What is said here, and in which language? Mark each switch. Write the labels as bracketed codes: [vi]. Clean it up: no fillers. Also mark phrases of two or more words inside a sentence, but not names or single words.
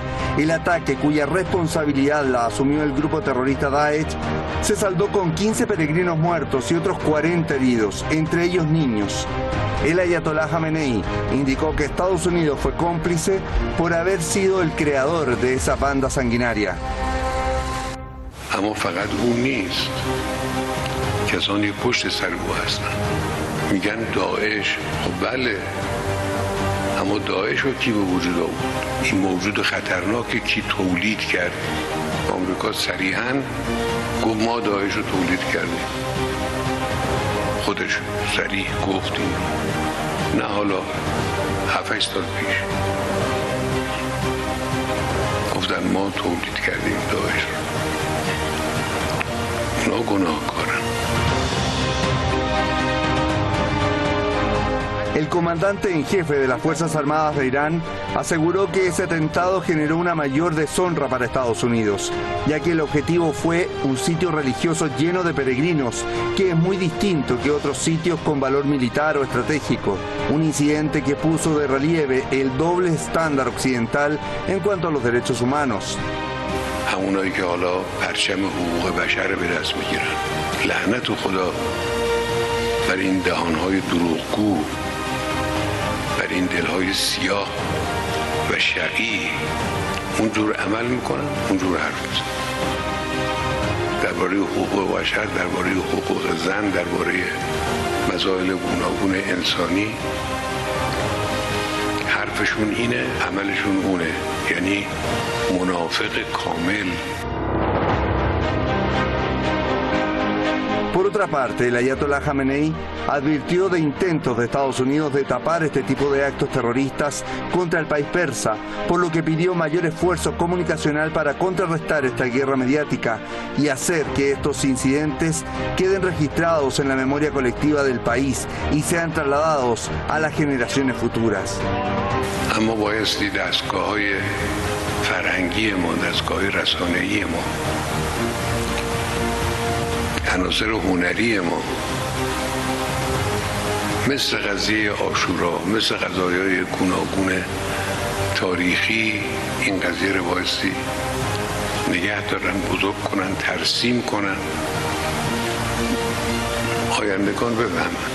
[es] El ataque, cuya responsabilidad la asumió el grupo terrorista Daesh, se saldó con 15 peregrinos muertos y otros 40 heridos, entre ellos niños. El ayatolá Jamenei indicó que Estados Unidos fue cómplice por haber sido el creador de esa banda sanguinaria. [fa] اما فقط اون نیست، کسانی پشت سر او هستن. میگن داعش، خب بله، اما داعش رو کی به وجود آورد؟ این موجود خطرناکی کی تولید کرد؟ آمریکا صریحاً گفت ما داعش رو تولید کردیم. خودش صریح گفت این. نه حالا 7-8 سال پیش گفتن ما تولید کردیم داعش رو. اونا گناهکارن. [es] El comandante en jefe de las Fuerzas Armadas de Irán aseguró que ese atentado generó una mayor deshonra para Estados Unidos, ya que el objetivo fue un sitio religioso lleno de peregrinos, que es muy distinto que otros sitios con valor militar o estratégico. Un incidente que puso de relieve el doble estándar occidental en cuanto a los derechos humanos. [fa] همونایی که حالا پرچم حقوق بشر به دست میگیرن، لعنت خدا بر این دهانهای دروغگو، بر این دلهای سیاه و شقی. اونجور عمل میکنن، اونجور حرف میزنن. درباره حقوق بشر، درباره حقوق زن، درباره مسائل گوناگون انسانی، حرفشون اینه، عملشون اونه. یعنی منافق کامل. [es] Por otra parte, el ayatolá Jamenei advirtió de intentos de Estados Unidos de tapar este tipo de actos terroristas contra el país persa, por lo que pidió mayor esfuerzo comunicacional para contrarrestar esta guerra mediática y hacer que estos incidentes queden registrados en la memoria colectiva del país y sean trasladados a las generaciones futuras. [fa] اما بایستی دستگاه‌های فرهنگی ما، دستگاه‌های رسانه‌ای ما، عناصر هنری ما، مثل قضیه عاشورا، مثل قضایای گوناگون تاریخی، این قضیه رو بایستی نگه دارن، بزرگ کنن، ترسیم کنن، آیندگان بفهمن.